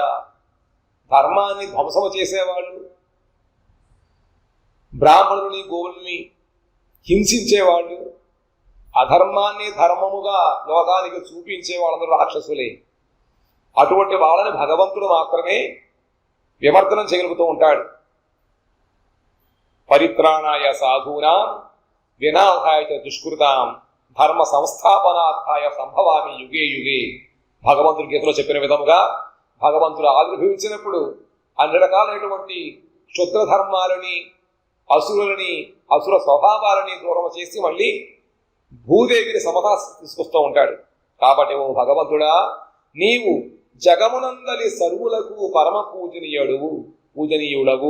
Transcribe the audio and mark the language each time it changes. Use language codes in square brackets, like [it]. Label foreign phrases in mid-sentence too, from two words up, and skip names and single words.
[te] ధర్మాన్ని ధ్వంసము చేసేవాళ్ళు, బ్రాహ్మణుని గోవుల్ని హింసించేవాళ్ళు, అధర్మాన్ని ధర్మముగా లోకానికి చూపించే వాళ్ళందరూ రాక్షసులే. అటువంటి వాళ్ళని భగవంతుడు మాత్రమే విమర్దనం చేయగలుగుతూ ఉంటాడు. [sa] పరిత్రాణాయ సాధూనాం వినాశాయ దుష్కృతాం ధర్మ సంస్థాపనార్థాయ సంభవామి యుగే యుగే. [te] భగవంతుడి గీతలో చెప్పిన విధముగా భగవంతుడు ఆవిర్భవించినప్పుడు అన్ని రకాలైనటువంటి క్షుద్ర ధర్మాలని, అసురులని, అసుర స్వభావాలని దూరం చేసి మళ్ళీ భూదేవిని సమతా తీసుకొస్తూ ఉంటాడు. కాబట్టి ఓ భగవంతుడా, నీవు జగమునందలి సర్వులకు పరమ పూజనీయుడవు.